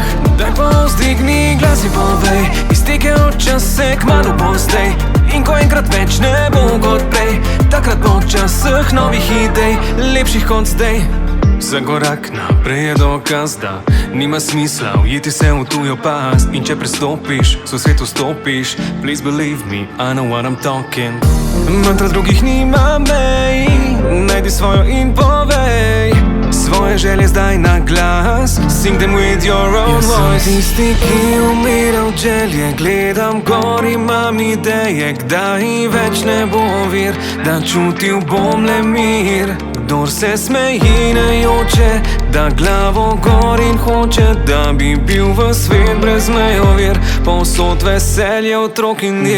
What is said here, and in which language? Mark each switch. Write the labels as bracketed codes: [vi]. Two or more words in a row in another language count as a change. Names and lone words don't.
[sl] Daj pa vzdigni glas in povej, iztekel čas se kmalu bo zdaj, in ko enkrat več ne bo kot prej, takrat bo čas vseh novih idej, lepših kot zdaj. Za korak naprej je dokaz, da nima smisla ujeti se v tujo past, in če prestopiš, v svetu stopiš. [en] Please believe me, I know what I'm talking. [sl] Mantra drugih nima mej, najdi svojo in povej svoje želje zdaj na glas, [en] sing them with your own voice. [sl] Jaz sem tisti, ki umira v želje, gledam gor, imam ideje, kdaj več ne bo vir, da čutil bom le mir. Kdor se smeji ne joče, da glavo gor in hoče, da bi bil v svet brez mejo vir, povsod veselje otrok in dir.